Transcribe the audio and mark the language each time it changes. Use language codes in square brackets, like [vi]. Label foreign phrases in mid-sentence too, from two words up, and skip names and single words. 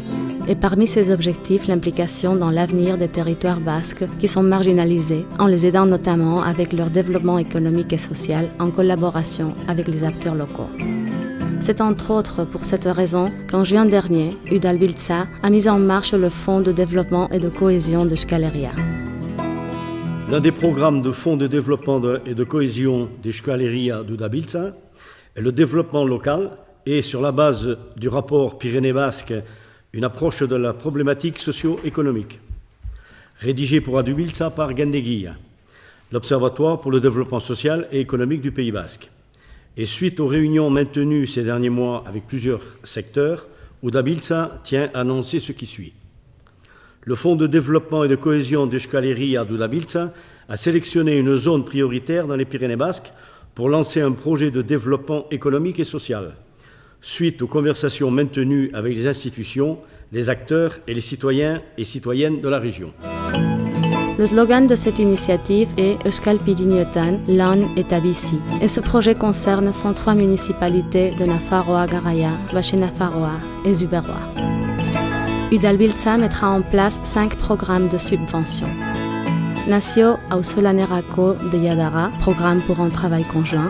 [fr] Et parmi ces objectifs, l'implication dans l'avenir des territoires basques qui sont marginalisés, en les aidant notamment avec leur développement économique et social en collaboration avec les acteurs locaux. C'est entre autres pour cette raison qu'en juin dernier, Udalbiltza a mis en marche le Fonds de développement et de cohésion de Euskal Herria. L'un des programmes de fonds de développement et de cohésion d'Euskal Herria d'Udalbiltza est le développement local et, sur la base du rapport Pyrénées basques, une approche de la problématique socio-économique, rédigée pour Udalbiltza par Gendeguia, l'Observatoire pour le développement social et économique du Pays basque. Et suite aux réunions maintenues ces derniers mois avec plusieurs secteurs, Udalbiltza tient à annoncer ce qui suit. Le Fonds de développement et de cohésion d'Euskal Herria d'Udalbiltza a sélectionné une zone prioritaire dans les Pyrénées basques pour lancer un projet de développement économique et social, suite aux conversations maintenues avec les institutions, les acteurs et les citoyens et citoyennes de la région. Le slogan de cette initiative est Euskal Pirinioetan, lan eta bizi. Et ce projet concerne 103 municipalités de Nafarroa Garaia, Baxe Nafarroa et Zuberoa. Udalbiltza mettra en place 5 programmes de subvention. Nazio Auzolanerako de Yadara, programme pour un travail conjoint.